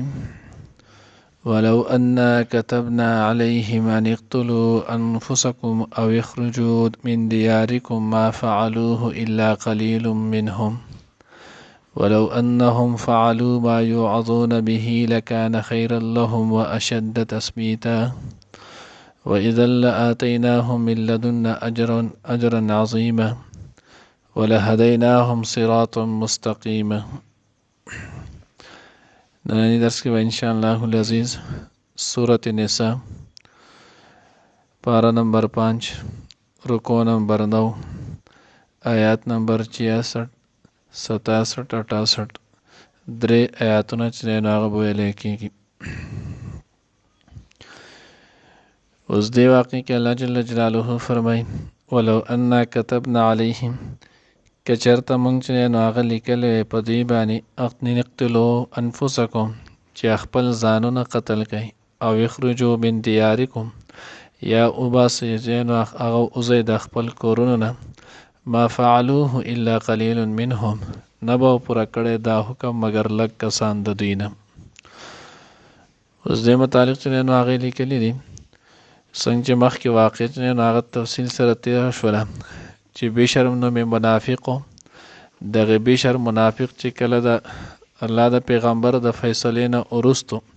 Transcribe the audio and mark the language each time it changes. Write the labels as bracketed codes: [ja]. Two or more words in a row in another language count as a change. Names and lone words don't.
[ar] ولو أنا كتبنا عليهم أن اقتلوا أنفسكم أو اخرجوا من دياركم ما فعلوه إلا قليل منهم ولو أنهم فعلوا ما يوعظون به لكان خيرا لهم وأشد تثبيتا وإذا لآتيناهم من لدنا أجرا عظيما ولهديناهم صراطا مستقيما. [ps] ننني درس کې به [ar] ان شاء الله العزیز [ps] سورة نساء پارا نمبر 5 رکو نمبر 9 آیات نمبر 66 67 68 درې آیاتونه چې نه هغه ویل کېږي. اوس دی واقع کې [ar] الله جل جلاله [ps] فرمایي [ar] ولو أنا كتبنا عليهم [ps] کچرته مونږ چې نو هغه لیکلی په دوی باندې [ar] اقتلوا انفسکم [ps] چې خپل ځانونه قتل کړئ او [ar] اخرجوا من دیارکم [ps] یا وباسئ نو هغه وځئ د خپل کورونو نه [ar] ما فعلوه الا قلیل منهم [ps] نه به پوره کړی دا حکم مګر لږ کسان د دوی نه. اوس دې متعلق چې نو هغې لیکلي دي څنګه چې مخکې واقع چې نو هغه تفصیل سره تېره شوله چې بشر نوم منافق دغه بشر منافق چې کله د الله د پیغمبر د فیصلې نه وروستو